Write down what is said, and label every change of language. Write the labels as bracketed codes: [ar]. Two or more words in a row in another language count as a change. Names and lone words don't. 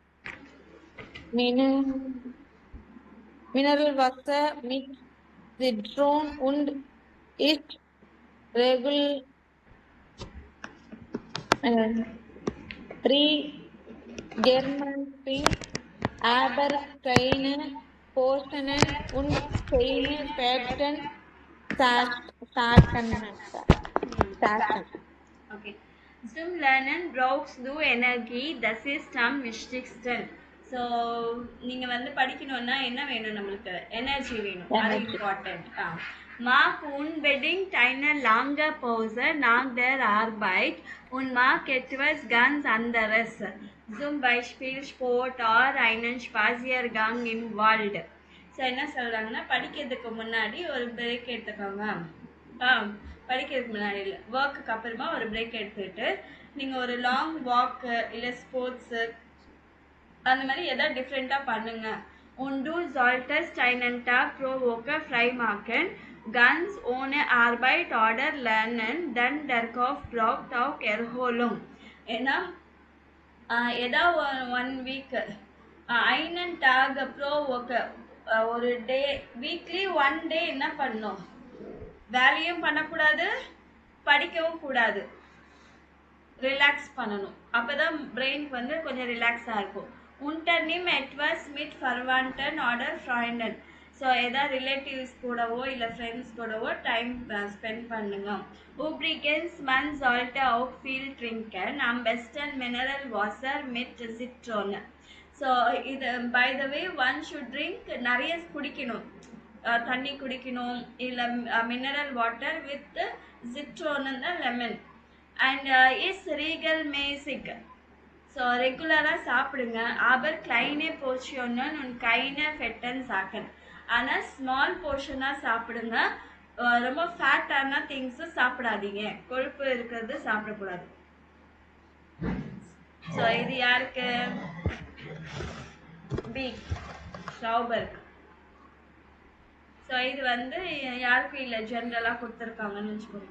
[de] Mineralwasser mit Zitron und ist regelmäßig, aber keine Portionen und keine Fetten Sachen. Okay. Zum Lernen brauchst du Energie, das ist am wichtigsten. [ta] ஸோ நீங்கள் வந்து படிக்கணும்னா என்ன வேணும், நம்மளுக்கு எனர்ஜி வேணும், அது இம்பார்ட்டன்ட். [de] Mach unbedingt eine lange Pause nach der Arbeit und mach etwas ganz anderes, zum Beispiel Sport oder einen Spaziergang im Wald. [ta] ஸோ என்ன சொல்கிறாங்கன்னா, படிக்கிறதுக்கு முன்னாடி ஒரு பிரேக் எடுத்துக்கோங்க. படிக்கிறதுக்கு முன்னாடி இல்லை, ஒர்க்குக்கு அப்புறமா ஒரு பிரேக் எடுத்துக்கிட்டு நீங்கள் ஒரு [en] long walk [ta] இல்லை ஸ்போர்ட்ஸு அந்த மாதிரி எதாவது டிஃப்ரெண்ட்டாக பண்ணுங்க. [de] Und du solltest einen Tag pro Woche frei machen, ganz ohne Arbeit oder Lernen, denn der Kopf braucht auch Erholung. [ta] ஏன்னா ஏதாவது 1 வீக் [de] einen Tag pro Woche [ta] ஒரு டே, [en] weekly 1 day [ta] என்ன பண்ணணும், வேலையும் பண்ணக்கூடாது, படிக்கவும் கூடாது, ரிலாக்ஸ் பண்ணணும். அப்போ தான் பிரெயினுக்கு வந்து கொஞ்சம் ரிலாக்ஸாக இருக்கும். [de] Unternimm etwas mit Verwandten oder Freunden. [ta] ஸோ எதாவது ரிலேட்டிவ்ஸ் கூடவோ இல்லை ஃப்ரெண்ட்ஸ் கூடவோ [en] time spend [ta] பண்ணுங்க. [de] Übrigens, man sollte auch viel trinken, am besten Mineralwasser mit Zitrone. [en] ஸோ இது by the way one should drink [ta] நிறைய குடிக்கணும். தண்ணி குடிக்கணும், இல்லை [en] mineral water with [ta] சிட்ரோன் இந்த லெமன். [de] und iss regelmäßig. [ta] ஸோ ரெகுலராக சாப்பிடுங்க. [de] aber kleine Portionen und keine fetten Sachen. [ta] ஆனால் [en] small portion [ta] சாப்பிடுங்க. ரொம்ப ஃபேட்டான திங்ஸும் சாப்பிடாதீங்க. கொழுப்பு இருக்கிறது சாப்பிடக்கூடாது. ஸோ இது யாருக்கு? பி ஷாபர்க். ஸோ இது வந்து யாருக்கும் இல்லை, ஜென்ரலாக கொடுத்துருக்காங்கன்னு வச்சுக்கோங்க.